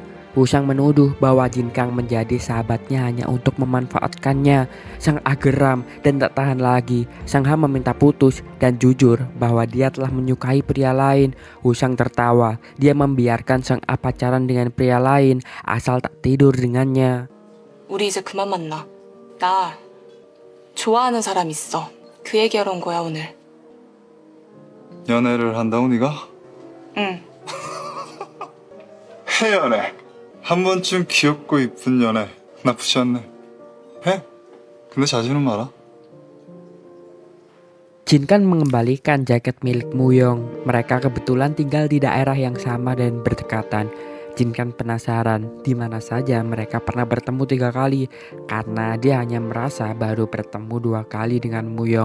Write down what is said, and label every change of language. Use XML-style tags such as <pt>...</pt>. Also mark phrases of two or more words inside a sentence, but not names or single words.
<id>Woo-sang menuduh bahwa Jin-kang menjadi sahabatnya hanya untuk memanfaatkannya. Sang Ah geram dan tak tahan lagi. Sang Ha meminta putus dan jujur bahwa dia telah menyukai pria lain. Woo-sang tertawa. Dia membiarkan Sang Ah pacaran dengan pria lain asal tak tidur dengannya.</id> <ko>우리 이제 그만 만나. 나 좋아하는 사람 있어. 그 얘기하러 온 거야 오늘. 연애를 한다고 네가? 응. 해연애. 한 번쯤 귀엽고 이쁜 연애 나쁘지 않네. 해? 근데 자주는 마라.</ko> <id>Jin-kang mengembalikan jaket milik Muyong. Mereka kebetulan tinggal di daerah yang sama dan berdekatan. Jin-kang penasaran di mana saja mereka pernah bertemu 3 kali karena dia hanya merasa baru bertemu 2 kali dengan Muyong.</id>